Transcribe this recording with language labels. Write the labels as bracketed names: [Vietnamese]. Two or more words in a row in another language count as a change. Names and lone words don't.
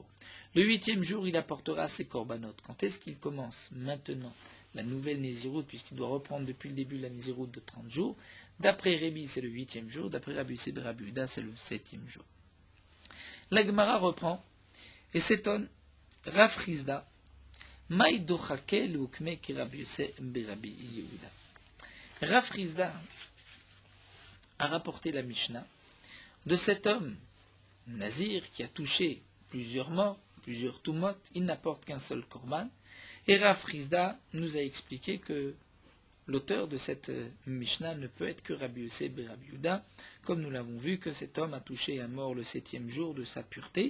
[French] Le 8e jour, il apportera ses corbanotes. Quand est-ce qu'il commence? Maintenant, la nouvelle Nézirut, puisqu'il doit reprendre depuis le début la Nézirut de 30 jours. D'après Rébi, c'est le 8e jour. D'après Rabbi Yosef ben Rabbi Yehuda, c'est le 7e jour. La Gemara reprend et s'étonne. [Aramaic] רב חסדא, מאי דוחקיה לאוקמה כי רבי יוסף בן רבי יהודה. [French] Rav Chizda a rapporté la Mishnah de cet homme, Nazir, qui a touché plusieurs morts, plusieurs tumot, il n'apporte qu'un seul korban. Et Rav Chizda nous a expliqué que l'auteur de cette Mishnah ne peut être que Rabbi Yosef ben Rabbi Yehuda, comme nous l'avons vu que cet homme a touché un mort le 7e jour de sa pureté.